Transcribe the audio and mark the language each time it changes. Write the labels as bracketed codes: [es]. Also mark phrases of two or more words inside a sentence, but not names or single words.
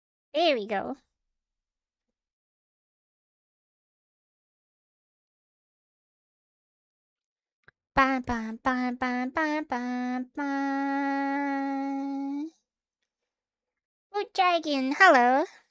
[en] There we go. Ba ba ba ba ba ba ba. Oh, dragon, hello.